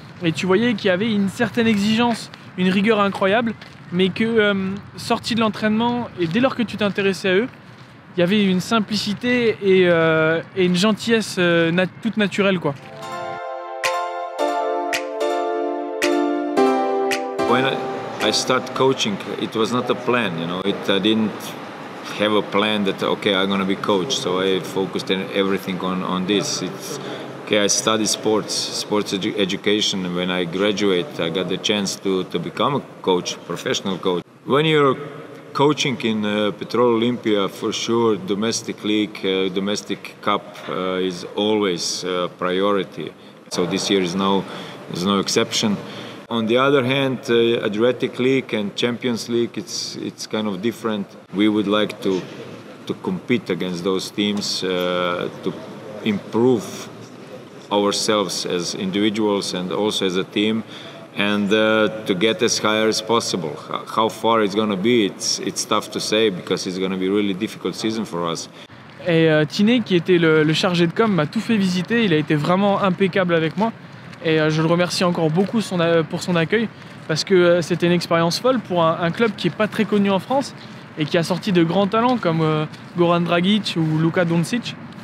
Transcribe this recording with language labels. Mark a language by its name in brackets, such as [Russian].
[French] Et tu voyais qu'il y avait une certaine exigence, une rigueur incroyable, mais que sorti de l'entraînement et dès lors que tu t'intéressais à eux, il y avait une simplicité et une gentillesse toute naturelle, quoi. [English] When I started coaching, it was not a plan, you know. I didn't have a plan that okay, I'm gonna be coach. So I focused on everything on this. It's okay. I studied sports education, and when I graduate, I got the chance to become a coach, professional coach. When you're coaching in Petrol Olympia, for sure, domestic league, domestic cup is always priority. So this year is no exception. On the other hand, Adriatic League and Champions League, it's kind of different. We would like to compete against those teams, to improve ourselves as individuals and also as a team, and to get as high as possible. How far it's going to be, it's tough to say because it's going to be a really difficult season for us. [French] Et Tiné, qui était le chargé de com, m'a tout fait visiter. Il a été vraiment impeccable avec moi. Et je le remercie encore beaucoup pour son accueil, parce que c'était une expérience folle pour un club qui n'est pas très connu en France et qui a sorti de grands talents comme Goran Dragic ou Luka Doncic.